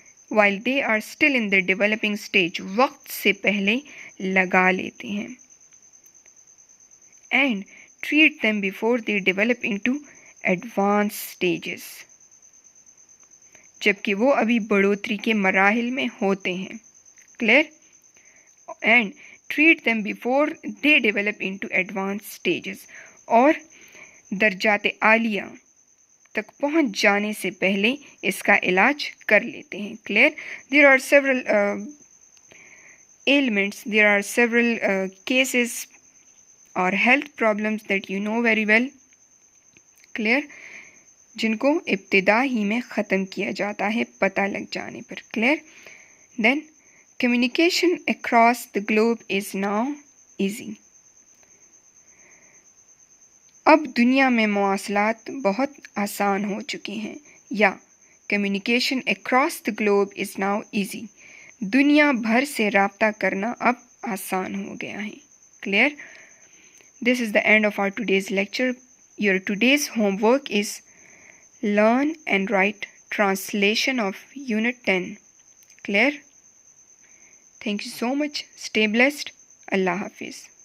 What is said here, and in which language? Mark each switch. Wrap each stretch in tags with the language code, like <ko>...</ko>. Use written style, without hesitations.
<en>while they are still in the developing stage</en> <ur>وقت سے پہلے لگا لیتے ہیں</ur> <en>and treat them before they develop into advanced stages</en> <ur>جبکہ وہ ابھی بڑھوتری کے مراحل میں ہوتے ہیں.</ur> <en>Clear? and treat them before they develop into advanced stages</en> <ur>اور درجات عالیہ تک پہنچ جانے سے پہلے اس کا علاج کر لیتے ہیں.</ur> <en>Clear? There are several ailments, there are several cases or health problems that you know very well. Clear?</en> <ur>جن کو ابتدا ہی میں ختم کیا جاتا ہے پتہ لگ جانے پر.</ur> <en>Clear? Then communication across the globe is now easy.</en> <ur>اب دنیا میں مواصلات بہت آسان ہو چکے ہیں یا</ur> <en>communication across the globe is now easy.</en> <ur>دنیا بھر سے رابطہ کرنا اب آسان ہو گیا ہے.</ur> <en>Clear? This is the end of our today's lecture. Your today's homework is learn and write translation of Unit 10. Clear? Thank you so much. Stay blessed. Allah Hafiz.</en>